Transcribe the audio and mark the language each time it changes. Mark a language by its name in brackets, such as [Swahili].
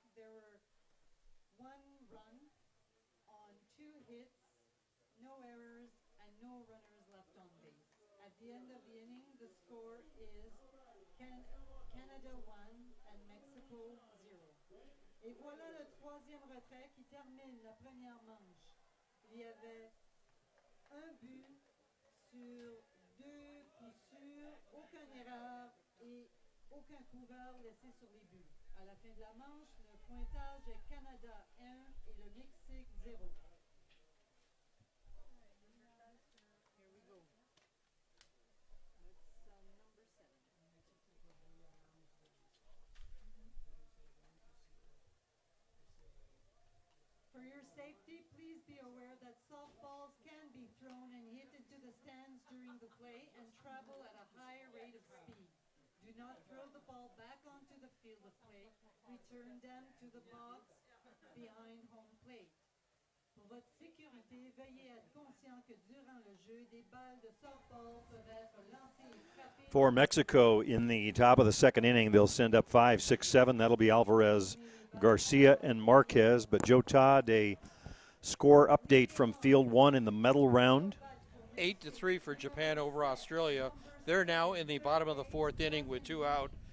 [English] There were 1 run on 2 hits, no errors, and no runners left on base. At the end of the inning, the score is Canada 1 and Mexico 0. [French] Et voilà le 3e retrait qui termine la première manche. Il y avait 1 but sur 2 coups sûrs, aucune erreur et aucun coureur laissé sur les buts. À la fin de la manche, le pointage est Canada 1 et le Mexique 0. [English] Here we go. That's number 7. For your safety, please be aware that softballs can be thrown and hit into the stands during the play and travel at a higher rate of speed. Do not throw the ball back onto the field of play. Return them to the box behind home plate. [French] Pour votre sécurité, veuillez être conscient que durant le jeu, des balles de softball peuvent être lancées et frappées. [English] For Mexico in the top of the second inning, they'll send up 5, 6, 7. That'll be Alvarez, Garcia, and Marquez. But Joe Todd, a score update from Field 1 in the medal round. 8-3 for Japan over Australia. They're now in the bottom of the 4th inning with 2 out.